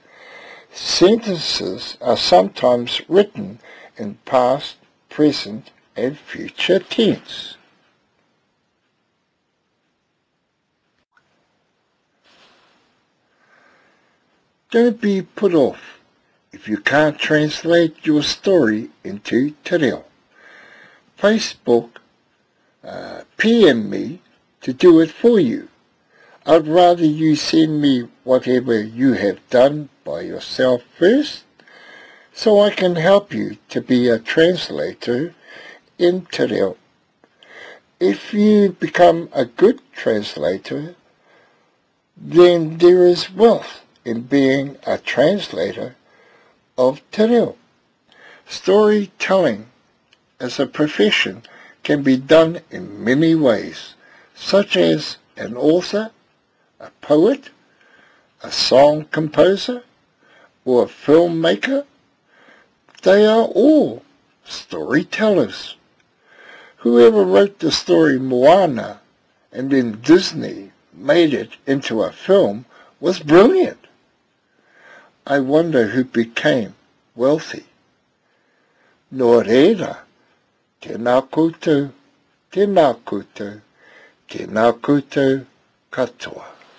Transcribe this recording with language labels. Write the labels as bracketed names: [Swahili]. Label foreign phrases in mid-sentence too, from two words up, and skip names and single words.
[English] Sentences are sometimes written in past, present, and future tense. Don't be put off if you can't translate your story into te reo. Facebook PM me to do it for you. I'd rather you send me whatever you have done by yourself first, so I can help you to be a translator in te reo. If you become a good translator, then there is wealth in being a translator of te reo. Storytelling as a profession can be done in many ways, such as an author, a poet, a song composer, or a filmmaker. They are all storytellers. Whoever wrote the story Moana and then Disney made it into a film was brilliant. I wonder who became wealthy. [Māori] Nō reira, tēnā koutou, tēnā koutou, tēnā koutou katoa.